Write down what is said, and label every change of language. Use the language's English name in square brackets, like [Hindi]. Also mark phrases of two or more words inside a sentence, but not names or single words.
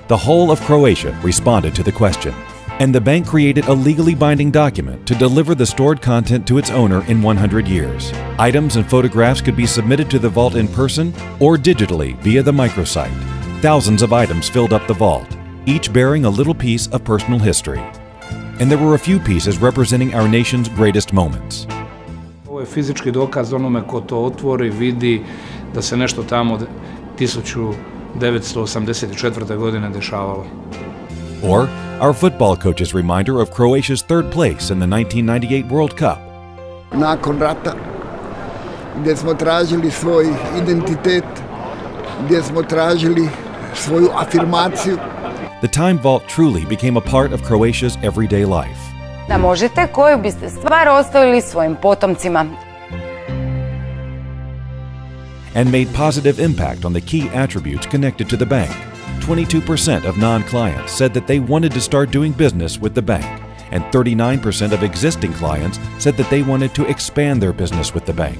[English] The whole of Croatia responded to the question, and the bank created a legally binding document to deliver the stored content to its owner in 100 years. Items and photographs could be submitted to the vault in person or digitally via the microsite. Thousands of items filled up the vault, each bearing a little piece of personal history. And there were a few pieces representing our nation's greatest moments. [Croatian] Ovo je fizički dokaz onome ko to otvori, vidi da se nešto tamo 1984. godine dešavalo. [English] Or our football coach's reminder of Croatia's third place in the 1998 World Cup. [Croatian] Nakon rata, gdje smo tražili svoj identitet, gdje smo tražili svoju afirmaciju. [English] The time vault truly became a part of Croatia's everyday life. [Croatian] Da možete koju biste stvar ostavili svojim potomcima. [English] And made positive impact on the key attributes connected to the bank. 22% of non-clients said that they wanted to start doing business with the bank, and 39% of existing clients said that they wanted to expand their business with the bank.